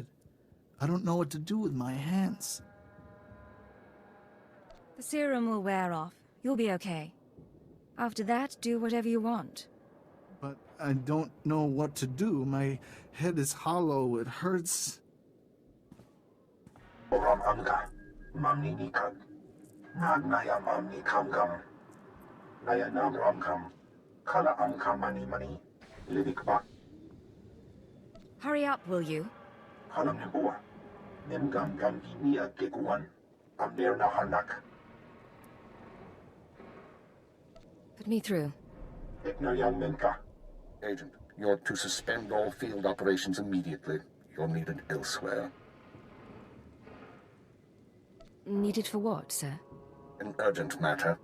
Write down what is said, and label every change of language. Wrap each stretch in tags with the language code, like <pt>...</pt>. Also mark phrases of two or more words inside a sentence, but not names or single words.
<en>I don't know what to do with my hands. The serum will wear off. You'll be okay. After that, do whatever you want. But I don't know what to do. My head is hollow. It hurts. Ram amka, mamni nikak, nag naya mamni kam kam, naya nam ram kam, kala amka mani, lidik bak, Hurry up, will you? kalam nebua, nem gam inia kekuan, amber na hanak, Put me through. ekna yang menka. Agent, you're to suspend all field operations immediately. You're needed elsewhere. Needed for what, sir? An urgent matter.</en>